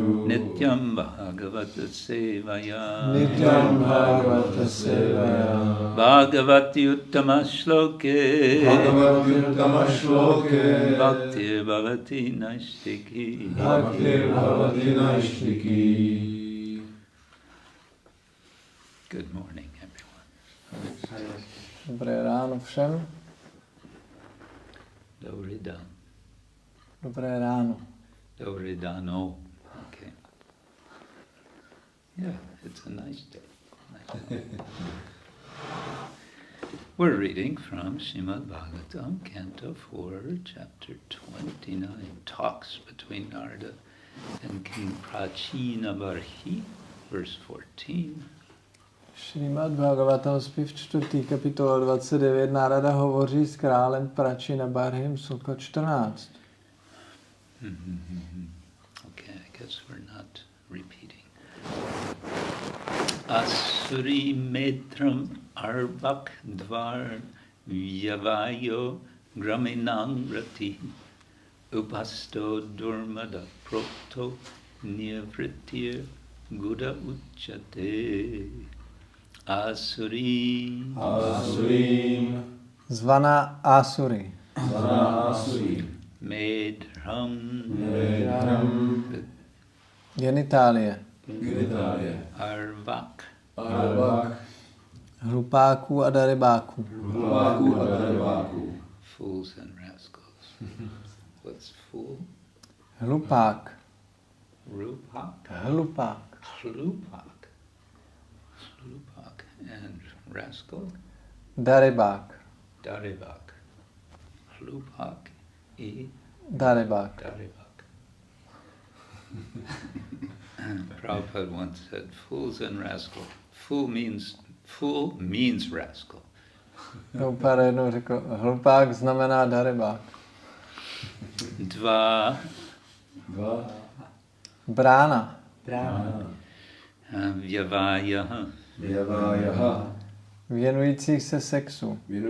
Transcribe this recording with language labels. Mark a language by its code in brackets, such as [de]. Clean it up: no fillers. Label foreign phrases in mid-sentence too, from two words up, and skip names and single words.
[sa] Nityam Bhagavata Sevaya. Nityam Bhagavata Sevaya. Bhagavati Uttama Shloke. Bhagavati Uttama Shloke. Bhaktir Bhavati Naishtiki. Bhaktir Bhavati Naishtiki. [en] Good morning, everyone. [cs] Dobré ráno všem. Dobrý den. Dobré ráno. Dobrý dano. [en] Okay. Yeah, it's a nice day. We're reading from Srimad-Bhagavatam, Canto 4, Chapter 29, Talks between Narada and King Prachinabarhi, verse 14. [cs] Srimad-Bhagavatam zpěv 4. kapitola 29. Narada hovoří s králem Prachinabarhim, sloka 14. [en] Okay, I guess we're not repeating. [sa] Āsurī meḍhram arvāg-dvār vyavāyo grāmiṇāṁ ratiḥ upastho durmada prokto nirṛtir guda ucyate Āsurī. [cs] Zvaná Āsurī. [sa] Meḍhram. [cs] Genitálie. [sa] Arvāk. [cs] Hlupáků a darebáků. [en] Fools and rascals. What's fool? [cs] Hlupák. Rupāk. Hlupák. [en] Hlupák. And rascal? [cs] Darebák. Darebāk. Hlupák I Darebák. [en] Prabhupada once said, fools and rascal. Fool means rascal. [cs] Prabhupada jednou řekl, hlupák znamená darebák. [sa] Dvāḥ. [cs] Brána. [sa] Vyavāyaḥ. [cs] Věnujících se sexu.